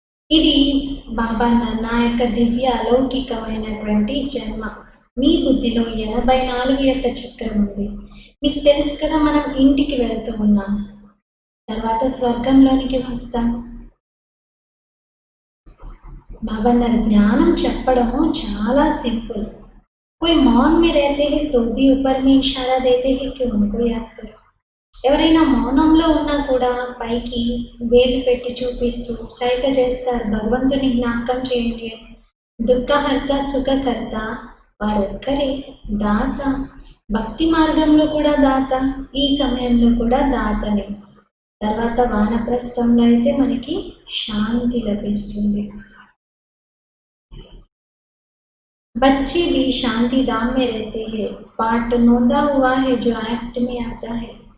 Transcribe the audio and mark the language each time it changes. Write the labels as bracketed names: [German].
[Telugu] ఇది బాబా నా యొక్క దివ్య అలౌకికమైనటువంటి జన్మ. మీ బుద్ధిలో 84 యొక్క చక్రం ఉంది. మీకు తెలుసు కదా, మనం ఇంటికి వెళ్తూ ఉన్నాం, తర్వాత స్వర్గంలోనికి వస్తాం. बाबा अన్నారు జ్ఞానం చెప్పడము చాలా సింపుల్. [Hindi] कोई मौन में रहते हैं तो भी ऊपर में इशारा देते हैं कि उनको याद करो. [Telugu] ఎవరైనా మౌనంలో ఉన్నా కూడా పైకి వేలు పెట్టి చూపిస్తూ సైగ చేస్తారు, భగవంతుని జ్ఞాపకం చేయండి అని. దుఃఖహర్త సుఖకర్త వారొక్కరే, దాత. భక్తి మార్గంలో కూడా దాత, ఈ సమయంలో కూడా దాతనే. తర్వాత వానప్రస్థంలో అయితే మనకి శాంతి లభిస్తుంది. [Hindi] बच्चे भी शांति धाम में रहते हैं, पाठ नोंदा हुआ है जो एक्ट में आता है.